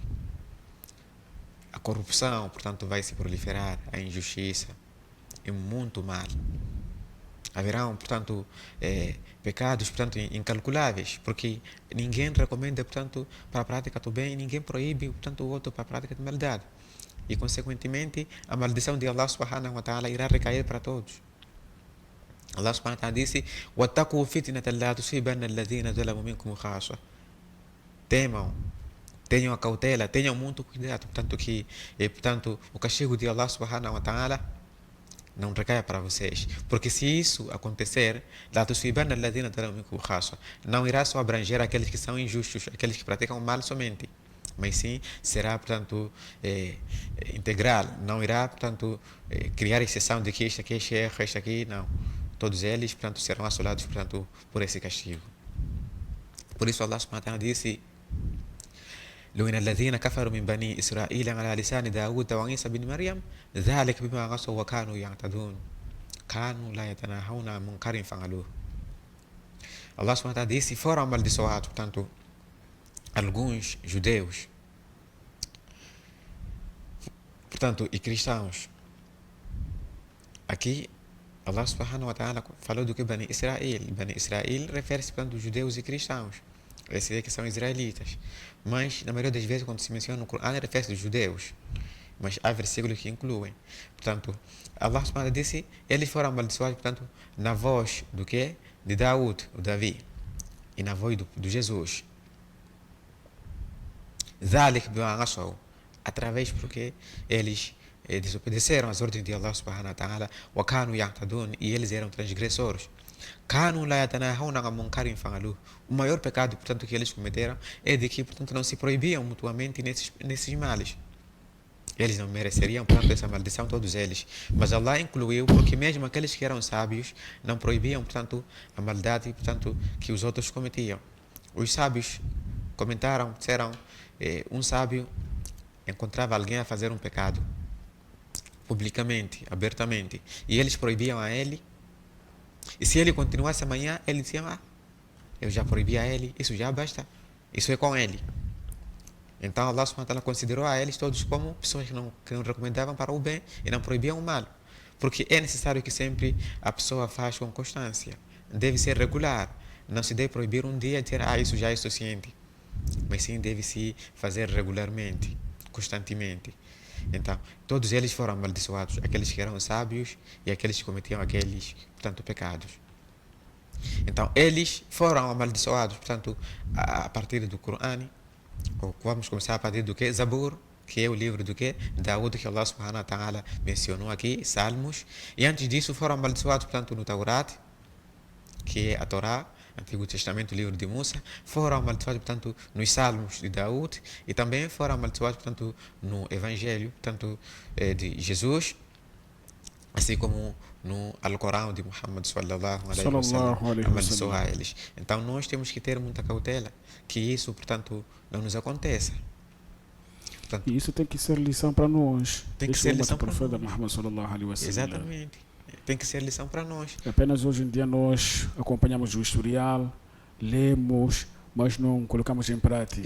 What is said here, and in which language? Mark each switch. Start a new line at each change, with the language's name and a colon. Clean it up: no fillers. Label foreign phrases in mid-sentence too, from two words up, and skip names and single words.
Portuguese: A corrupção, portanto, vai se proliferar, a injustiça e muito mal. Haverão, portanto, pecados, portanto, incalculáveis, porque ninguém recomenda, portanto, para a prática do bem e ninguém proíbe, portanto, o outro para a prática de maldade. E, consequentemente, a maldição de Allah
Arabic: سبحانه وتعالى
Portuguese: irá recair para todos.
Arabic: الله سبحانه وتعالى disse: "واتقوا فتنة لا تصيبن الذين ظلموا منكم خاصة."
Portuguese: Temam, tenham a cautela, tenham muito cuidado, portanto, que, portanto, o castigo de Allah
Arabic: سبحانه وتعالى
Portuguese: não recaia para vocês, porque se isso acontecer, não irá só abranger aqueles que são injustos, aqueles que praticam mal somente, mas sim será, portanto, integral, não irá, portanto, criar exceção de que este aqui é sheikh, este aqui, não. Todos eles, portanto, serão assolados, portanto, por esse castigo. Por isso
Arabic: الله سبحانه وتعالى disse: لعن الذين كفروا من بني إسرائيل على لسان داود وعيسى بن مريم ذلك بما عصوا وكانوا يعتدون كانوا لا يتناهون عن منكر فعلوه.
Portuguese: Allah
Arabic: سبحانه وتعالى
Portuguese: disse: foram amaldiçoados, portanto, alguns judeus, portanto, e cristãos. Aqui Allah
Arabic: سبحانه وتعالى
Portuguese: falou do que Bani Israel. Bani Israel refere-se, portanto, aos judeus e cristãos. Esses aí que são israelitas. Mas, na maioria das vezes, quando se menciona no Corão, refere-se aos judeus. Mas há versículos que incluem. Portanto, Allah
Arabic: سبحانه وتعالى
Portuguese: disse: eles foram amaldiçoados, portanto, na voz do que? De Daud, o Davi. E na voz do Jesus.
Arabic: ذلك بما عصوا,
Portuguese: através porque eles desobedeceram às ordens de Allah
Arabic: سبحانه وتعالى, وكانوا يعتدون,
Portuguese: e eles eram transgressores.
Arabic: كانوا لا يتناهون عن منكر فعلوه.
Portuguese: O maior pecado, portanto, que eles cometeram é de que, portanto, não se proibiam mutuamente nesses males. Eles não mereceriam, portanto, essa maldição, todos eles. Mas Allah incluiu, porque mesmo aqueles que eram sábios não proibiam, portanto, a maldade, portanto, que os outros cometiam. Os sábios comentaram, disseram, um sábio encontrava alguém a fazer um pecado, publicamente, abertamente, e eles proibiam a ele, e se ele continuasse amanhã, ele dizia, eu já proibi a ele, isso já basta, isso é com ele. Então Allah
Arabic: سبحانه وتعالى
Portuguese: considerou a eles todos como pessoas que não recomendavam para o bem e não proibiam o mal. Porque é necessário que sempre a pessoa faça com constância. Deve ser regular. Não se deve proibir um dia e dizer, isso já é suficiente. Mas sim deve-se fazer regularmente, constantemente. Então, todos eles foram amaldiçoados. Aqueles que eram sábios e aqueles que cometiam aqueles, portanto, pecados. Então, eles foram amaldiçoados, portanto, a partir do Corão. Vamos começar a partir do que? Zabur, que é o livro do que? Daúd, que Allah
Arabic: سبحانه وتعالى
Portuguese: mencionou aqui, Salmos. E antes disso foram amaldiçoados, portanto, no Taurat, que é a Torá, Antigo Testamento, o livro de Musa. Foram amaldiçoados, portanto, nos Salmos de Daúd. E também foram amaldiçoados, portanto, no Evangelho, portanto, de Jesus. Assim como no Alcorão de Muhammad
Arabic: صلى الله عليه وسلم,
Portuguese: amaldiçoou a eles. Então nós temos que ter muita cautela que isso, portanto, não nos aconteça. Portanto, e isso tem que ser lição para nós. Tem que ser lição para nós.
Arabic: محمد صلى الله عليه وسلم.
Portuguese: Exatamente. Tem que ser lição para nós. Apenas hoje em dia nós acompanhamos o historial, lemos, mas não colocamos em prática.